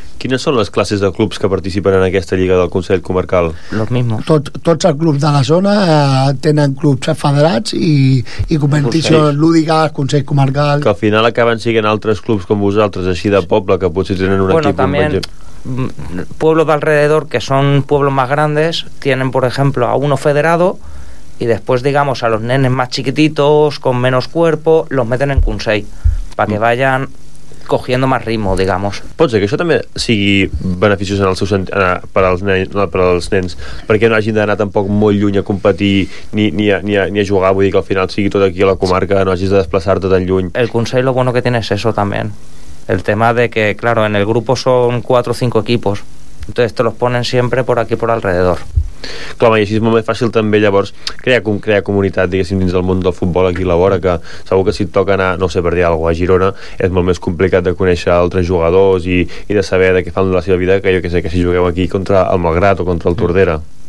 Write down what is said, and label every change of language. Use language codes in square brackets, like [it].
[ca] Quines són les classes de clubs que participen en aquesta Lliga del Consell Comarcal? [es] Los mismos. [ca] Tots els clubs de la zona tenen clubs federats i competició lúdica, Consell Comarcal... Que al final acaben siguent altres clubs com vosaltres, així de poble, que potser tenen un equip... També... [es] pueblos de alrededor, que son pueblos más grandes, tienen, por ejemplo, a uno federado, y después, digamos, a los nenes más chiquititos, con menos cuerpo, los meten en Consell, para que vayan cogiendo más ritmo, digamos. [ca] Pot ser que això també sigui beneficiós en el seu sentit, per als nens, perquè no hagin d'anar tampoc molt lluny a competir ni a jugar, vull dir que al final sigui tot aquí a la comarca, no hagis de desplaçar-te tan lluny. [es] El Consell, lo bueno que tiene es eso también. El tema de que, claro, en el grupo son 4 o 5 equipos, entonces te los ponen siempre por aquí, por alrededor. [ca] Clar, i així és molt més fàcil també llavors crear comunitat, diguéssim, dins del món del futbol aquí a la vora, que segur que si et toca anar, no sé, per dir alguna cosa, a Girona, és molt més complicat de conèixer altres jugadors i de saber de què fan la seva vida que jo que sé, que si jugueu aquí contra el Malgrat o contra el Tordera.